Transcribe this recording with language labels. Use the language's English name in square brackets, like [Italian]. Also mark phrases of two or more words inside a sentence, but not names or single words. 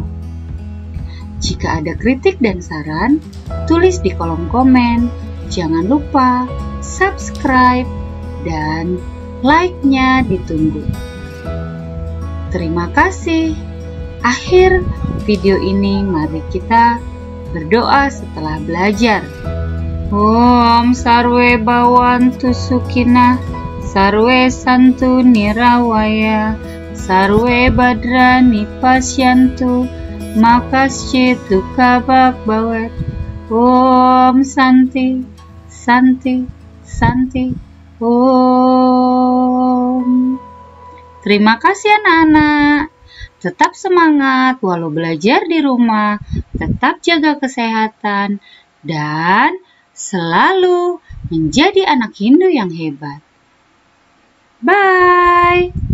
[Indonesian] Jika ada kritik dan saran, tulis di kolom komen. Jangan lupa subscribe dan like-nya ditunggu. Terima kasih. Akhir video ini, mari kita berdoa setelah belajar. [Sanskrit] Om sarwe bhavantu sukhina, sarwe santu nirawaya, sarwe badrani pasyantu, makasyid dukkha bhavat. Om Santi, Santi, Santi, Om. [Indonesian] Terima kasih anak-anak. Tetap semangat walau belajar di rumah, tetap jaga kesehatan, dan selalu menjadi anak Hindu yang hebat. Bye!